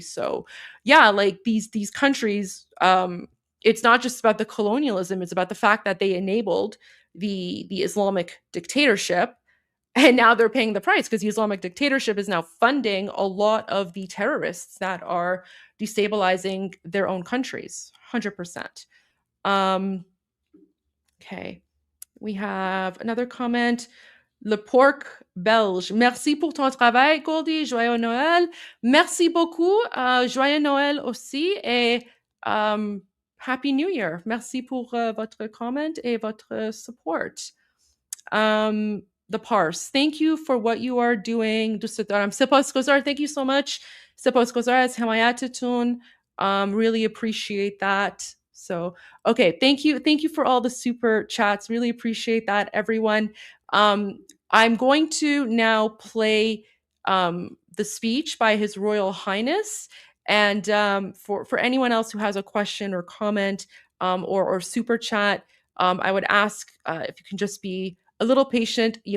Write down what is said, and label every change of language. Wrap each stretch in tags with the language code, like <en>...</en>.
<en>So yeah, like these countries, it's not just about the colonialism, it's about the fact that they enabled the Islamic dictatorship, and now they're paying the price because the Islamic dictatorship is now funding a lot of the terrorists that are destabilizing their own countries. 100%. Okay, we have another comment. Le Porc Belge.</en> <fr>Merci pour ton travail, Goldie. Joyeux Noël. Merci beaucoup. Joyeux Noël aussi.</fr> <en>Et Happy New Year.</en> <fr>Merci pour votre comment et votre support.</fr> <en>The Parse. Thank you for what you are doing.</en> <fa>Sepos Gozar,</fa> <en>thank you so much.</en> <fa>Sepos Gozar as Hamayatitun.</fa> <en>Really appreciate that. So, okay, thank you for all the super chats. Really appreciate that, everyone. I'm going to now play the speech by His Royal Highness, and for anyone else who has a question or comment or super chat, I would ask if you can just be a little patient.</en>